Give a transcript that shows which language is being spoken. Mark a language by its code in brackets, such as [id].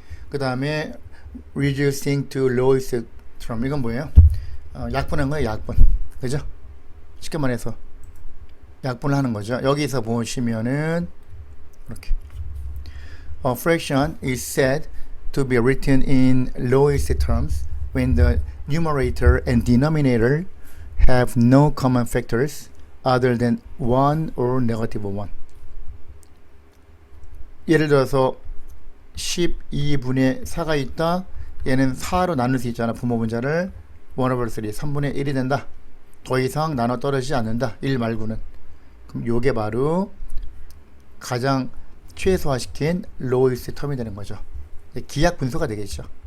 [ko] 그 다음에 reducing to lowest term, 이건 뭐예요? 약분한 거예요. 약분, 그죠? 쉽게 말해서 약분을 하는 거죠. 여기서 보시면은 이렇게 [en] a fraction is said to be written in lowest terms when the numerator and denominator have no common factors other than 1 or negative 1. [ko] 예를 들어서 12분의 4가 있다. 얘는 4로 나눌 수 있잖아. 부모 분자를 1 over 3, 3분의 1이 된다. 더 이상 나눠 떨어지지 않는다, 1 말고는. 그럼 요게 바로 가장 최소화시킨 lowest term이 되는 거죠. 기약 분수가 되겠죠.